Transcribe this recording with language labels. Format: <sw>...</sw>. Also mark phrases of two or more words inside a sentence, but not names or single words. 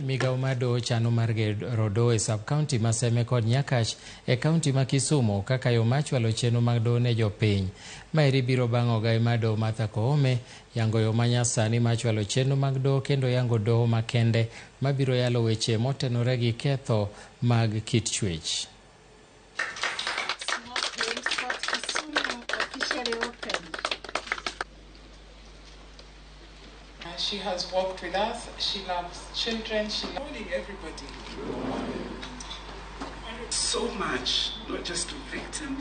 <luo>Migawo mar Doho chano mar gero Doho e sub-county ma Seme kod Nyakach e kaunti ma Kisumu kaka yo mar chwalo chenro mag Doho ne jopiny. Maeri biro bang' ogai mar Doho Martha Koome yango yo manyasani mar chwalo chenro mag Doho kendo yango Doho makende mabiro yalo weche motenore gi ketho mag kit chuech.</luo> <en>She has worked with us. She loves children. She loves everybody. So much, not just to victims.</en>